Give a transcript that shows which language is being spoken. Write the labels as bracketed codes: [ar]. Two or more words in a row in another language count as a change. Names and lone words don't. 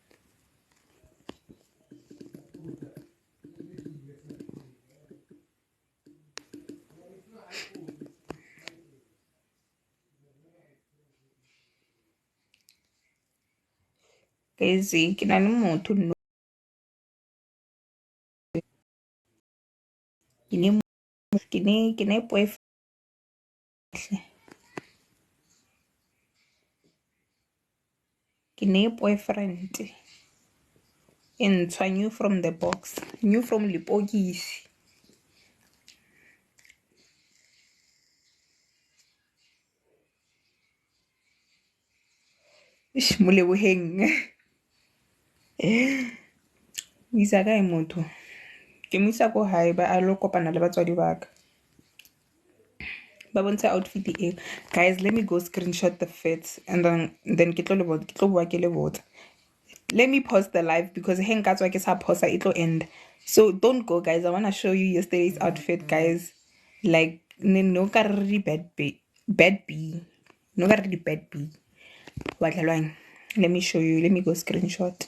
[en] Guys, can I know to know? [tn] ke ne boyfriend. Ke ne boyfriend ntshwa [en] new from the box, new from [tn] lepokisi. Moleboheng. O isa kae motho? Ke mo isa ko hae ba a lo kopana le batswadi ba ka. Ba bontsha outfit e. [en] Guys, let me go screenshot the fits and then [tn] ke tlo bua ke le botsa. [en] Let me pause the live because [tn] hang ka tswa ke sa [en] pause it will end. So don't go, guys. I want to show you yesterday's outfit, guys. Like [tn] no ka re [en] bad B. [tn] No ka re [en] bad B. Let me show you. Let me go screenshot.